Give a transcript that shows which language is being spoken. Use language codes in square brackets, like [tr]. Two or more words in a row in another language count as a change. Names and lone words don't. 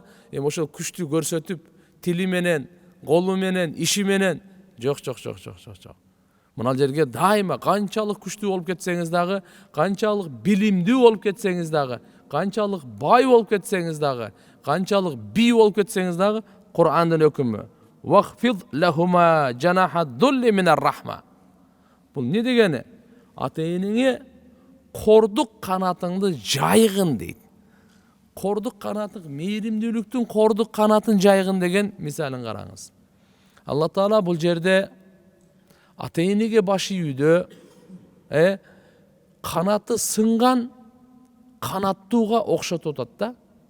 [ky] Эми ошол күчтү көрсөтүп, тили менен, колу менен, иши менен жок. Мына жерге дайыма канчалык күчтүү болуп кетсеңиз дагы, канчалык билимдүү болуп кетсеңиз дагы, канчалык бай болуп кетсеңиз дагы, канчалык бий болуп кетсеңиз дагы, Кур'андын өкүмү [ar] واخفض لهما جناح الذل من الرحمة. [ky] Бул не дегени? Ата-энеңе кордук канатыңды жайгын дейт. Кордук канатың, мейримдүүлүктүн кордук канатын жайгын деген мисалын караңыз. Алла Таала бул жерде ата-энеге баш ийүүдө канаты сынган канаттууга окшотуп атат да.